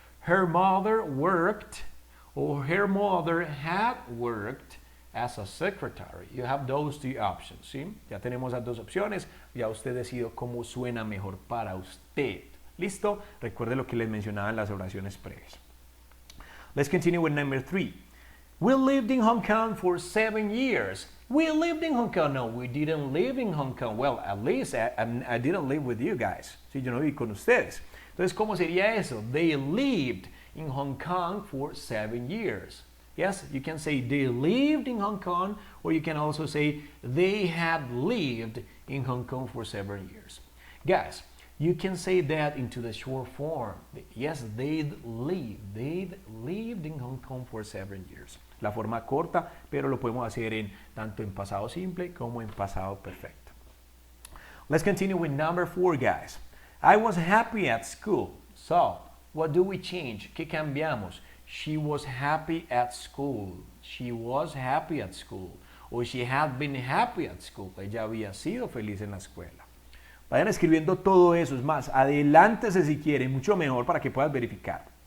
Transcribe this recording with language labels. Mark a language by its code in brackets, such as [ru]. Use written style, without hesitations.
[en] Her mother worked, or her mother had worked as a secretary. You have those two options. [es] ¿Sí? Ya tenemos las dos opciones. Ya usted decide cómo suena mejor para usted. ¿Listo? Recuerde lo que les mencionaba en las oraciones previas. [en] Let's continue with number 3. We lived in Hong Kong for 7 years. We lived in Hong Kong. No, we didn't live in Hong Kong. Well, at least I didn't live with you guys. [es] Sí, yo no viví con ustedes. Entonces, ¿cómo sería eso? [en] They lived in Hong Kong for 7 years. Yes, you can say they lived in Hong Kong, or you can also say they had lived in Hong Kong for 7 years. Guys, you can say that into the short form. Yes, they'd lived in Hong Kong for 7 years. [es] La forma corta, pero lo podemos hacer tanto en pasado simple como en pasado perfecto. [en] Let's continue with number 4, guys. I was happy at school. So, what do we change? [es] ¿Qué cambiamos? [en] She was happy at school. She was happy at school. O she had been happy at school. [es] Ella había sido feliz en la escuela. Vayan escribiendo todo eso. Es más, adelántese si quieren, mucho mejor para que puedas verificar.